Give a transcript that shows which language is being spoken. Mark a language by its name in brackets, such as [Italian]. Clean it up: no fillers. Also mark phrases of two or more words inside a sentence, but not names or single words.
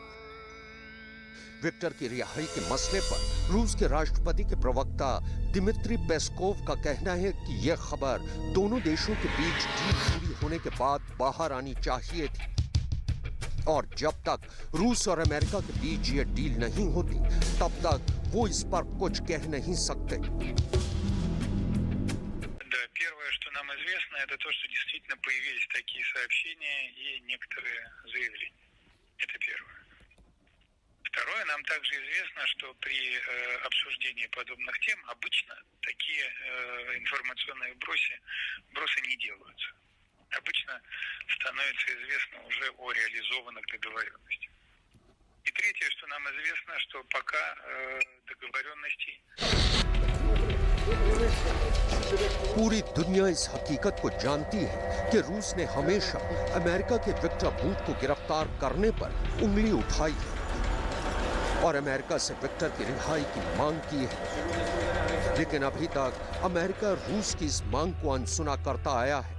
[Hindi] विक्टर की रिहाई के मसले पर रूस के राष्ट्रपति के प्रवक्ता दिमित्री पेस्कोव का कहना है कि यह खबर दोनों देशों के बीच डील पूरी होने के बाद बाहर आनी चाहिए थी और जब तक रूस और अमेरिका के बीच यह डील नहीं होती तब तक वो इस पर कुछ कह नहीं सकते। [Russian] Первое, что нам известно, это то, что действительно появились такие сообщения и некоторые заявления. Это первое. Второе, нам также известно, что при обсуждении подобных тем обычно такие информационные бросы не делаются. Обычно становится известно уже о реализованных договоренностях. И третье, что нам известно, что пока договоренностей... [Hindi] पूरी दुनिया इस हकीकत को जानती है कि रूस ने हमेशा अमेरिका के विक्टर बूट को गिरफ्तार करने पर उंगली उठाई है और अमेरिका से विक्टर की रिहाई की मांग की है, लेकिन अभी तक अमेरिका रूस की इस मांग को अनसुना करता आया है।